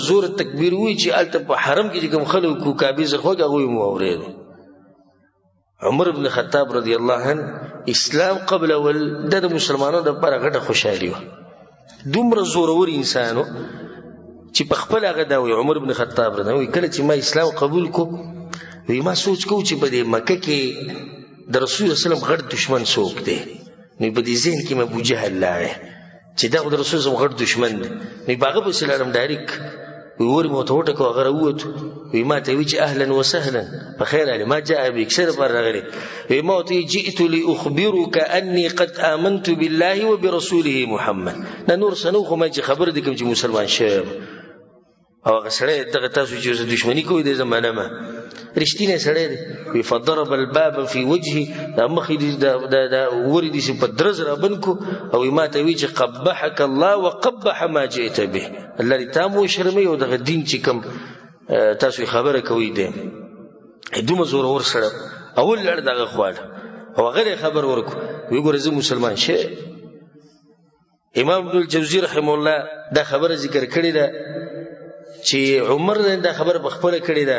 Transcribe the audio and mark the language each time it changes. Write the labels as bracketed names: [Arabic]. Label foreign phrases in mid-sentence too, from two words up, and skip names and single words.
[Pashto] زور تکبیر ووایي چې هلته په حرم کې چې کوم خلک کو کعبې څخه خوږ هغوی مو اورېدو عمر بن خطاب [Arabic] رضی الله عنه [Pashto] اسلام قبلول د مسلمانانو دپاره غټه خوشحالي وه دومره زورور انسان و چې په خپل هغه دا وایي عمر بن خطاب رضی الله عنه کله چې ما اسلام قبول کو وی ما سوچ کو چې په دې مکه کې د رسول الله [Arabic] صلی الله علیه وسلم [Pashto] غټ دشمن څوک دی؟ نو په دې ذهن کې مې ابو جهل لاړی چې دا خو د رسول الله غټ دشمن دی. نو په هغه پسې لاړم ډایرکټ وورې مو ته وټکو هغه راووتو. وی ما ته وی چې [Arabic] اهلا وسهلا [Pashto] په خیر [Arabic] علي ما جاء بك [Pashto] څه دپاره راغلی؟ وی ما ورته [Arabic] جئت لاخبرك اني قد آمنت بالله وبرسوله محمد. [Pashto] نه نور څه نه خو ما چې خبر دي کوم چې مسلمان شوی او هغه سړی دغه تاسو چې اوس دښمني کوئ د زمانه ما رښتینی سړی دی. [Arabic] وی فضرب الباب في وجهي [Pashto] دا مخې دا ورې دې په درز را بند کو او ما ته وی چې [Arabic] قبحك الله وقبح ما جئت به. [Pashto] الله دې تا مو شرموي او دغه دین چې کوم تاسو خبره کوي دی دومره زورور سړی اول لړ دغه خواله او هغه خبر ورکو. وی ګوره زه مسلمان شې. امام ابن الجوزي [Arabic] رحمه الله [Pashto] دا خبره ذکر کړې ده چې عمر دا خبره په خپله کړې ده.